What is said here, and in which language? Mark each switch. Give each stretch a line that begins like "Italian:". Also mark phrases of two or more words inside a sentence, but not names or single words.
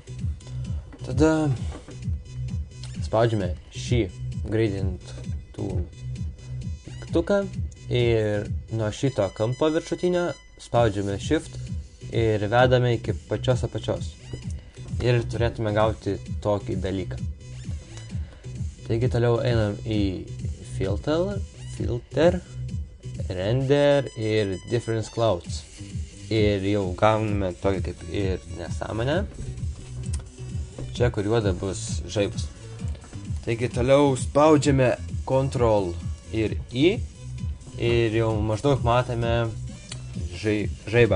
Lithuanian: Tada spaudžiame šį
English: gradient tool
Lithuanian: mygtuką ir nuo šito kampo viršutinio spaudžiame shift ir vedame iki pačios apačios. Ir turėtume gauti tokį dalyką. Taigi toliau einam į filter, render ir
English: difference clouds.
Lithuanian: Ir jau gauname tokį kaip ir nesąmonę. Čia kur juoda bus žaibas. Taigi toliau spaudžiame Ctrl ir I ir jau maždaug matome žaibą.